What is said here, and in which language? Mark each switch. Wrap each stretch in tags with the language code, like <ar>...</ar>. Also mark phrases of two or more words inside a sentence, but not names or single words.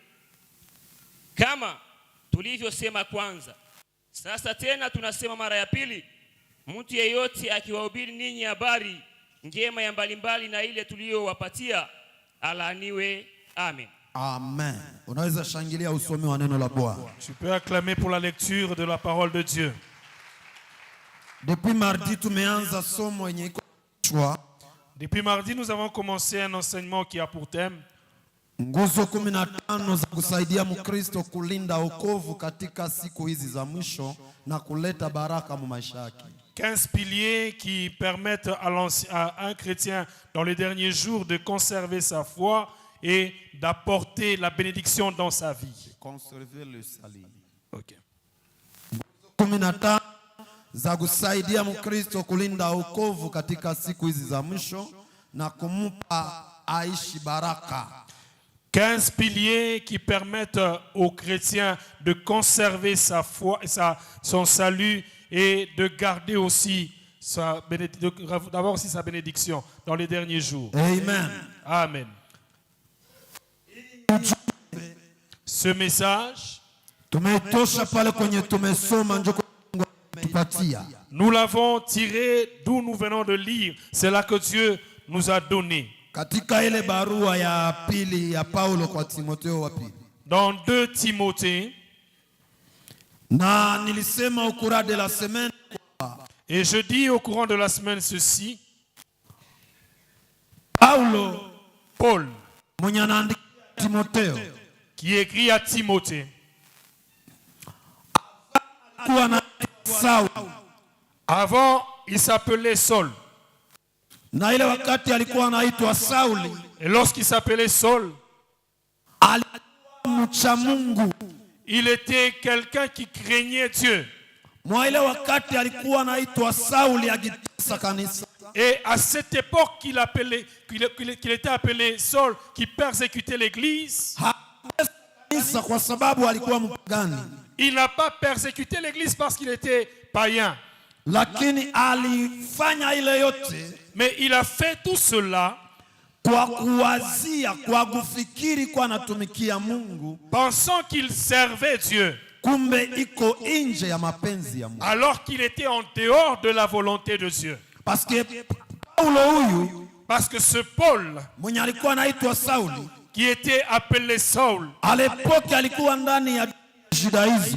<sw>Kama tulivyosema kwanza, sasa tena tunasema mara ya pili, mtu yeyote akiwahubiri ninyi habari njema ya mbalimbali na ile tuliyowapatia, alaaniwe. Amen. Amen. Unaweza shangilia usomi wa neno la Bwana.</sw> <fr>Tu peux acclamer pour la lecture de la parole de Dieu. Depuis mardi</fr> <sw>tumeanza somo yenye iko kichwa</sw> <fr>Depuis mardi, nous avons commencé un enseignement qui a pour thème</fr> <sw>nguzo 15 za kusaidia Mkristo kulinda wokovu katika siku hizi za mwisho na kuleta baraka mu maisha yake.</sw> <fr>15 piliers qui permettent à un chrétien dans les derniers jours de conserver sa foi et d'apporter la bénédiction dans sa vie. Conserver le salut. Ok.</fr> <sw>15 za kusaidia Mkristo kulinda wokovu katika siku hizi za mwisho na kumpa aishi baraka.</sw> <fr>15 piliers qui permettent aux chrétiens de conserver sa foi, son salut et de garder aussi d'avoir aussi sa bénédiction dans les derniers jours. Amen. Amen. Ce message,</fr> <sw>tumetosha pale kwenye tumesoma njoo tupatia.</sw> <fr>Nous l'avons tiré d'où nous venons de lire. C'est là que Dieu nous a donné.</fr> <sw>Katika ile barua ya pili ya Paulo kwa Timotheo wa pili.</sw> <fr>Dans 2 Timothée.</fr> <sw>Na nilisema</sw> <fr>au cours de la semaine. Et je dis au courant de la semaine ceci. Paul,</fr> <sw>mwenye anaandikia Timotheo,</sw> <fr>qui écrit à Timothée, avant il s'appelait Saul.</fr> <sw>Na ile wakati alikuwa anaitwa Sauli,</sw> <fr>et lorsqu'il s'appelait Saul,</fr> <sw>alikuwa mcha Mungu.</sw> <fr>Il était quelqu'un qui craignait Dieu.</fr> <sw>Mwa ile wakati alikuwa anaitwa Sauli akitesa kanisa.</sw> <fr>Et à cette époque qu'il était appelé Saul, qui persécutait l'église,</fr> <sw>kwa sababu alikuwa mpagani.</sw> <fr>Il n'a pas persécuté l'église parce qu'il était païen.</fr> <sw>Lakini alifanya ile yote,</sw> <fr>mais il a fait tout cela</fr> <sw>kwa kuwazia, kwa kufikiri kwa anatumikia Mungu,</sw> <fr>pensant qu'il servait Dieu,</fr> <sw>kumbe iko nje ya mapenzi ya Mungu,</sw> <fr>alors qu'il était en dehors de la volonté de Dieu. Parce que Paulo huyu, parce que ce Paul,</fr> <sw>mwenye alikuwa anaitwa Sauli,</sw> <fr>qui était appelé Saul, à l'époque</fr> <sw>alikuwa ndani ya judaïsme.</sw>